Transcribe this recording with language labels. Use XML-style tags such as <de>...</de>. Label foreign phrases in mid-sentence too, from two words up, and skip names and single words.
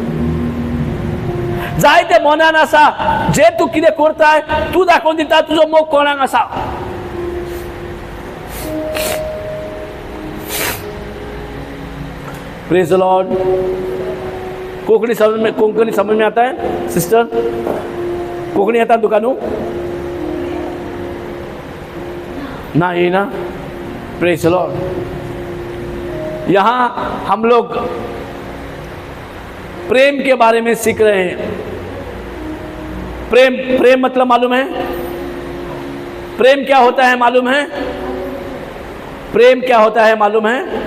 <kok>जायते मनान आसा जे तूं कितें करताय तूं दाखोवन दिता तुजो मोग कोणाक आसा.</kok> <en>praise the Lord.</en> <hi>कोंकणी समझ में आता है सिस्टर?</hi> <kok>कोंकणी येता तुका न्हू? ना येना?</kok> <en>praise the Lord.</en> <hi>यहाँ हम लोग प्रेम के बारे में सीख रहे हैं. प्रेम मतलब मालूम है? प्रेम क्या होता है मालूम है? प्रेम क्या होता है मालूम है?</hi>